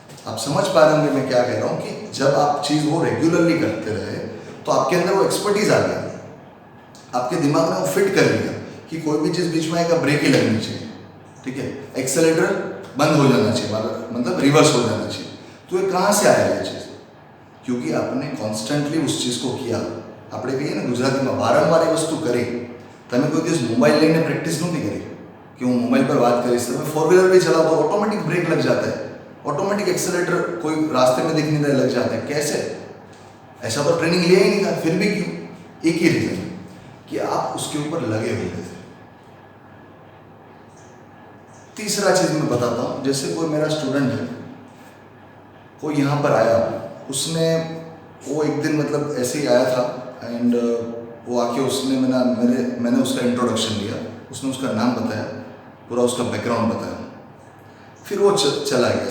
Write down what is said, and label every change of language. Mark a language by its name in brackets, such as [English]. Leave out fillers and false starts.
[Hindi] आप समझ पा रहे होंगे मैं क्या कह रहा हूँ कि जब आप चीज़ वो रेगुलरली करते रहे तो आपके अंदर वो एक्सपर्टीज आ गया। आपके दिमाग ने वो फिट कर लिया कि कोई भी चीज़ बीच में आएगा, ब्रेक ही लगनी चाहिए, ठीक है? एक्सेलेटर बंद हो जाना चाहिए, मतलब रिवर्स हो जाना चाहिए। तो ये कहाँ से आया ये चीज़? क्योंकि आपने कॉन्स्टेंटली उस चीज़ को किया। [Gujarati] આપણે કહીએ ને ગુજરાતીમાં, વારંવાર એ વસ્તુ કરી। તમે કોઈ દિવસ મોબાઈલ લઈને પ્રેક્ટિસ નહોતી કરી कि હું મોબાઈલ પર વાત કરીશ। [Hindi] તમે 4 व्हीलर भी चलाओ तो ऑटोमेटिक ब्रेक लग जाता है, ऑटोमेटिक एक्सेलेटर कोई रास्ते में दिखने लग जाता है। कैसे? ऐसा तो ट्रेनिंग लिया ही नहीं था, फिर भी क्यों? एक ही रीज़न कि आप उसके ऊपर लगे हुए थे। तीसरा चीज़ मैं बताता हूँ, जैसे कोई मेरा स्टूडेंट है, कोई यहाँ पर आया, उसने वो एक दिन मतलब ऐसे ही आया था एंड वो आके उसने मैंने उसका इंट्रोडक्शन लिया, उसने उसका नाम बताया, पूरा उसका बैकग्राउंड बताया, फिर वो चला गया।